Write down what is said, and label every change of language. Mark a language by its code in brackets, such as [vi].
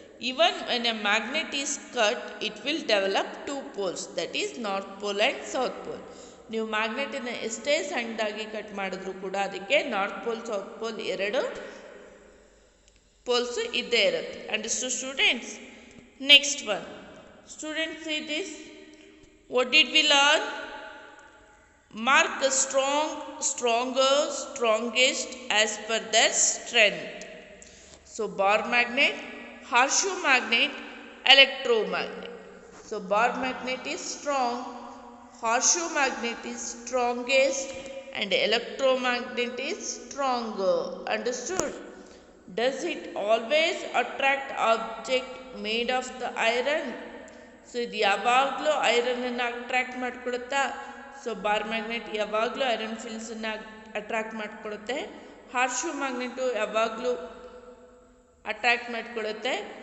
[en] Even when a magnet is cut it will develop 2 poles, that is north pole and south pole. [kn] ನೀವು ಮ್ಯಾಗ್ನೆಟನ್ನು ಎಷ್ಟೇ ಸಣ್ಣದಾಗಿ cut ಮಾಡಿದ್ರು ಕೂಡ ಅದಕ್ಕೆ north pole south pole 2 polls ಇದ್ದೇ ಇರುತ್ತೆ. [en] Understood students? Next one. Students, see this. What did we learn? Mark a strong, stronger, strongest as per their strength. So bar magnet, horseshoe magnet, electromagnet. So bar magnet is strong, horseshoe magnet is strongest, and electromagnet is stronger. Understood? Does it always attract object made of the iron? [kn] So ಇದು ಯಾವಾಗಲೂ ಐರನನ್ನು attract ಮಾಡಿಕೊಡುತ್ತಾ? So bar magnet ಯಾವಾಗಲೂ iron ಫೀಲ್ಡ್ಸನ್ನು attract ಮಾಡಿಕೊಡುತ್ತೆ. ಹಾರ್ಶೂ magnate ಯಾವಾಗಲೂ attract ಮಾಡಿಕೊಡುತ್ತೆ.